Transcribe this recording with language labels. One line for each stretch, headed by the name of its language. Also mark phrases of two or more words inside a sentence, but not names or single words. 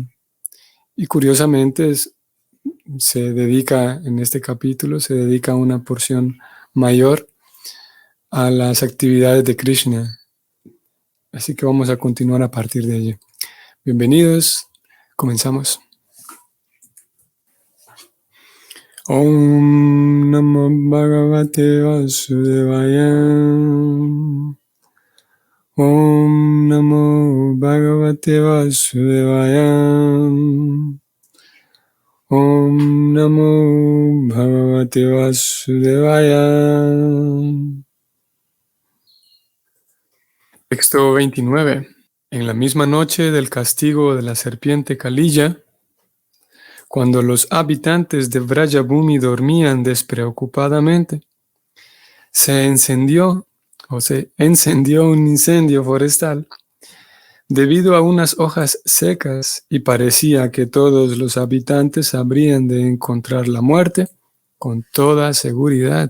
Spanish: Y curiosamente en este capítulo se dedica una porción mayor a las actividades de Krishna. Así que vamos a continuar a partir de allí. Bienvenidos, comenzamos.
Sanskrit: ॐ नमो भगवते वासुदेवाय. ॐ नमो भगवते वासुदेवाय. ॐ नमो भगवते वासुदेवाय.
Spanish: Texto 29. En la misma noche del castigo de la serpiente Kalilla, cuando los habitantes de Vrajabhumi dormían despreocupadamente, se encendió un incendio forestal debido a unas hojas secas y parecía que todos los habitantes habrían de encontrar la muerte con toda seguridad.